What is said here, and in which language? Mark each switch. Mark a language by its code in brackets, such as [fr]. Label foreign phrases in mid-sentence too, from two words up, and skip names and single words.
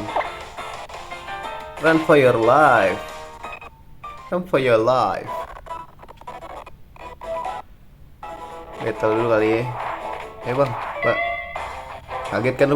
[en] Run for your life. Run for your life. [id] Battle dulu kali ya. Bang, Pak. Kaget kan lu?